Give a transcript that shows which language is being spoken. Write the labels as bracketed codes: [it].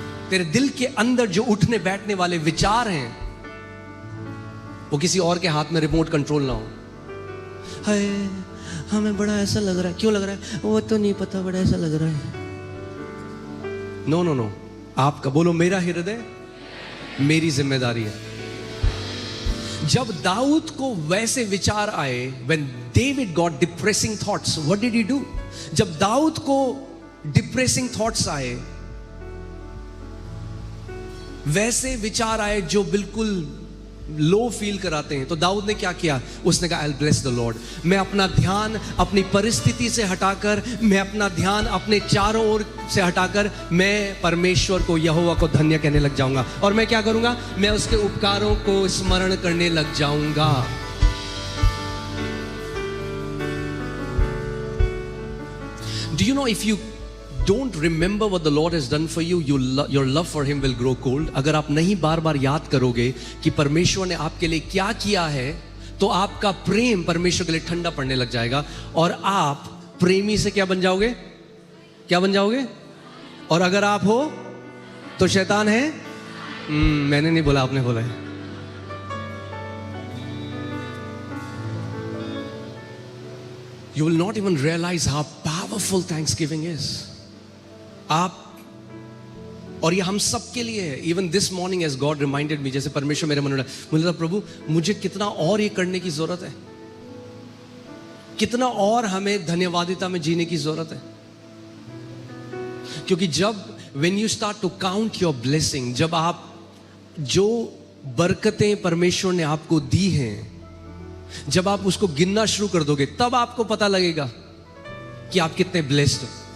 [hi] तेरे दिल के अंदर जो उठने बैठने वाले विचार हैं वो किसी और के हाथ में रिमोट कंट्रोल ना हो। हाय हमें बड़ा ऐसा लग रहा है, क्यों लग रहा है? वो तो नहीं पता, बड़ा ऐसा लग रहा है। नो नो नो, आपका बोलो मेरा हृदय मेरी जिम्मेदारी है। जब दाऊद को वैसे विचार आए, [en] when David got depressing thoughts, what did he do? [hi] जब दाऊद को डिप्रेसिंग थॉट्स आए, वैसे विचार आए जो बिल्कुल लो फील कराते हैं, तो दाऊद ने क्या किया? उसने कहा [en] I'll bless the Lord। [hi] मैं अपना ध्यान अपनी परिस्थिति से हटाकर, मैं अपना ध्यान अपने चारों ओर से हटाकर मैं परमेश्वर को, यहोवा को धन्य कहने लग जाऊंगा। और मैं क्या करूंगा? मैं उसके उपकारों को स्मरण करने लग जाऊंगा। [en] Do you know if you don't remember what the Lord has done for you, your love for Him will grow cold। [hi] अगर आप नहीं बार बार याद करोगे कि परमेश्वर ने आपके लिए क्या किया है, तो आपका प्रेम परमेश्वर के लिए ठंडा पड़ने लग जाएगा और आप प्रेमी से क्या बन जाओगे? क्या बन जाओगे? और अगर आप हो तो शैतान है। मैंने नहीं बोला, आपने बोला है। [en] You will not even realize how powerful Thanksgiving is. [hi] आप, और ये हम सब के लिए है. [en] Even this morning as God reminded me, [hi] जैसे परमेश्वर मेरे मन में, मुझे लगा प्रभु मुझे कितना और ये करने की जरूरत है, कितना और हमें धन्यवादिता में जीने की जरूरत है. क्योंकि जब [en] when you start to count your blessing, [hi] जब आप जो बरकतें परमेश्वर ने आपको दी हैं, जब आप उसको गिनना शुरू कर दोगे, तब आपको पता लगेगा कि आप कितने ब्लेस्ड हो.